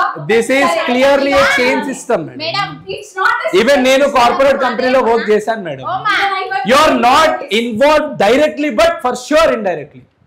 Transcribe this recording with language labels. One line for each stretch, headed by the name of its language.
English: This is clearly a chain system, madam.
Telugu: Even నేను corporate కంపెనీలో work చేశాను madam.
English: You are not involved directly, but for sure indirectly.